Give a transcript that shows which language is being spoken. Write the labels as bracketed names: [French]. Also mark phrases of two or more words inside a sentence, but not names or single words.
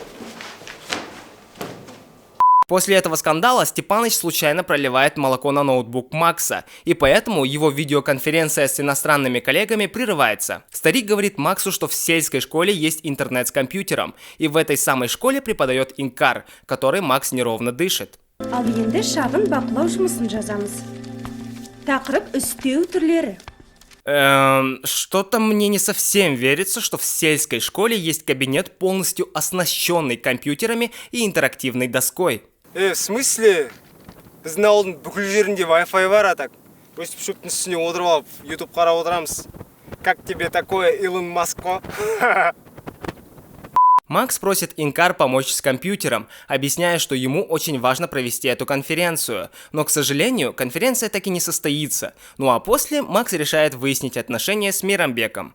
[Russian] После этого скандала Степаныч случайно проливает молоко на ноутбук Макса, и поэтому его видеоконференция с иностранными коллегами прерывается. Старик говорит Максу, что в сельской школе есть интернет с компьютером, и в этой самой школе преподает Инкар, который Макс неровно дышит. [Kazakh] Ал енді шағын бақылау жұмысын жазамыз. Тақырып үстеу түрлері. [Russian] Что-то мне не совсем верится, что в сельской школе есть кабинет, полностью оснащенный компьютерами и интерактивной доской. В смысле? [Kazakh] Біздің ауылдың бүкіл жерінде Wi-Fi бар, [Russian] а так. [Kazakh] Өстіп шөптің үстіне отырып алып, YouTube қарап отырамыз. [Russian] Как тебе такое, Илон Маск? Макс просит Инкар помочь с компьютером, объясняя, что ему очень важно провести эту конференцию. Но, к сожалению, конференция так и не состоится. Ну а после Макс решает выяснить отношения с Мейрамбеком.